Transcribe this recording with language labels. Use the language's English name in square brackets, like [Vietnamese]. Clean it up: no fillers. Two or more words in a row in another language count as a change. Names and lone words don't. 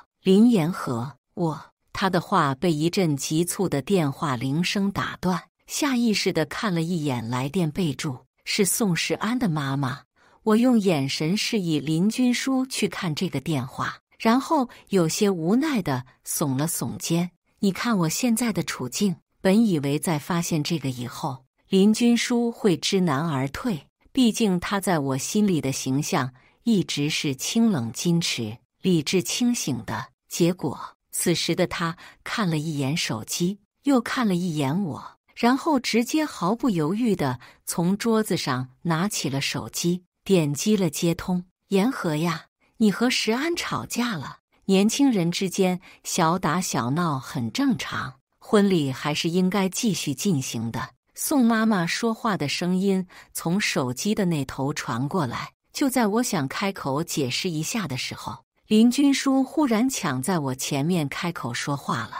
[Chinese] 林言和，他的話被一陣急促的電話鈴聲打斷，下意識地看了一眼來電備註，是宋世安的媽媽。我用眼神示意林軍書去看這個電話，然後有些無奈地聳了聳肩。你看我現在的處境，本以為在發現這個以後，林軍書會知難而退，畢竟他在我心裡的形象一直是清冷矜持、理智清醒的。結果，此時的他看了一眼手機，又看了一眼我，然後直接毫不猶豫地從桌子上拿起了手機，點擊了接通。言和呀，你和石安吵架了。年輕人之間小打小鬧很正常，婚禮還是應該繼續進行的。宋媽媽說話的聲音從手機的那頭傳過來。就在我想開口解釋一下的時候，林軍書忽然搶在我前面開口說話了。